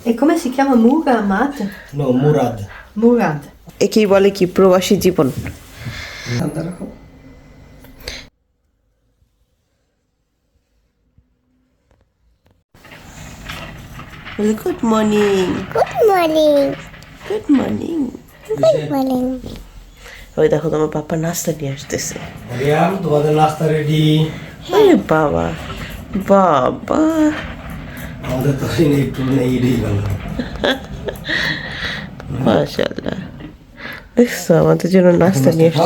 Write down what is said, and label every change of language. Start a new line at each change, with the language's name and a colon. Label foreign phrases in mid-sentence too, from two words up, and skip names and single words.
Italian: E come si chiama Muhammad? No, Murad. Murad.
Bangla: একেই বলে কি প্রবাসী জীবন।
English: Good morning. Good morning. Good morning. Good morning.
Bangla: ওই দেখো তোমার পাপা নাস্তা নিয়ে আসতেছে। মারিয়াম, তোমাদের নাস্তা রেডি। আরে বাবা বাবা, আমাদের তো একটু নেই রেডি গেল। মাশাআল্লাহ। দেখছো আমাদের জন্য নাস্তা নিয়ে আসছে।